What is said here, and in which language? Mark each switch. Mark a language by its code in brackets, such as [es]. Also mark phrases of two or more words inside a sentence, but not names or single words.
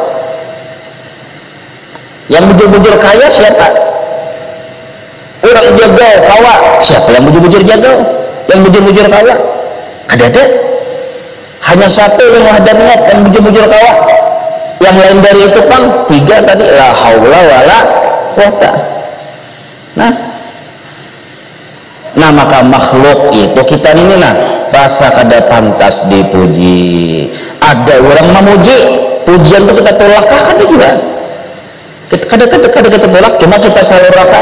[bjn] Yang bujur-bujur kaya siapa? Orang jagau kawa, siapa yang bujur-bujur jagau? Yang bujur-bujur kawa? Ada. Hanya satu yang ada niat yang bujur-bujur kawa. Yang lain dari itu kan 3 tadi, [ar] لا حول ولا قوة. [bjn] Nah maka makhluk itu kita ini rasa kada pantas dipuji. Ada orang memuji, pujian itu kita tolak kada juga. Kada kita tolak, cuma kita salurkan.